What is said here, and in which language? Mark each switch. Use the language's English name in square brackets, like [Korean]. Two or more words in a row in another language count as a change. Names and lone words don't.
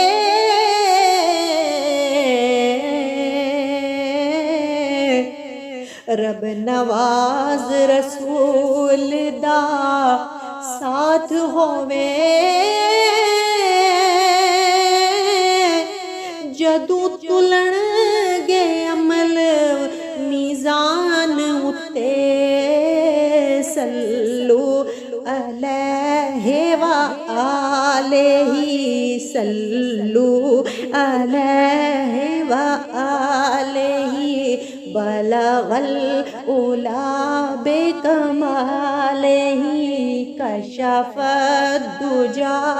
[Punjabi] رب نواز رسول دا ساتھ ہووے جدوں تلن گے عمل میزان اتے [Arabic] صلوا عليه وآله صلوا عليه وآله بلغ العلى بكماله كشفت الدجى